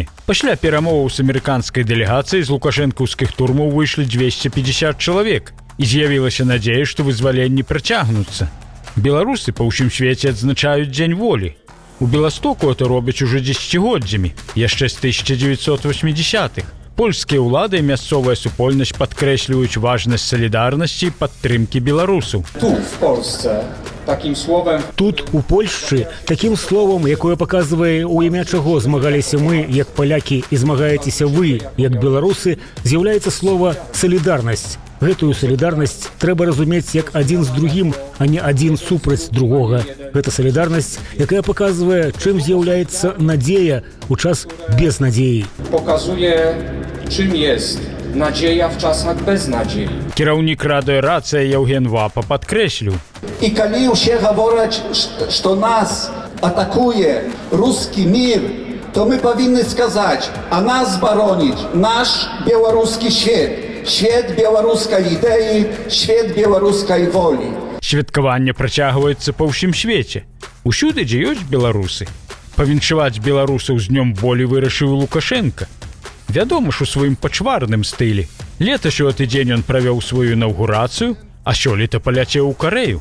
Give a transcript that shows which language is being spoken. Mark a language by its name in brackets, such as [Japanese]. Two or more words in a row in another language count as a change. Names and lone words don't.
[Belarusian] Пасля перамоваў з амерыканскай дэлегацыяй з лукашэнкаўскіх турмаў выйшлі 250 чалавек, і з'явілася надзея, што вызваленні працягнуцца. Беларусы па ўсім свеце адзначаюць Дзень волі. У Беластоку это робяць уже дзесяцігоддзямі, яшчэ з 1980-х. Польскія ўлады і мясцовая супольнасць падкрэсліваюць важнасць салідарнасці і падтрымкі беларусаў. Тут, [Polish] w Polsce, takim słowem... [Belarusian] Тут, у Польшчы, такім словам, якое паказвае, у імя чаго змагаліся мы, як палякі, і змагаецеся вы, як беларусы, з'яўляецца слова «салідарнасць». Гэтую салідарнасць трэба разумець як адзін з другім, а не адзін супраць другога. Гэта салідарнасць, якая паказвае, чым з'яўляецца надзея ў час без надзеі. [Polish] Показує, чым jest nadzieja w czasach bez nadziei. [Belarusian] Кіраўнік радыёрацыя Яўген Вапа падкрэсліў. І калі ўсе гавораць, што нас атакуе рускі мір, то мы павінны сказаць, а нас бароніць наш беларускі свет. [Polish] Świat białoruskiej idei, świat białoruskiej woli. [Belarusian] Святкаванне працягваецца па ўсім свеце. Усюды, дзе ёсць беларусы. Павіншаваць беларусаў з днём волі вырашыў Лукашенка. Вядома ж у сваім пачварным стылі. Летась у гэты дзень ён правёў сваю інаўгурацыю, а сёлета паляцеў у Карэю.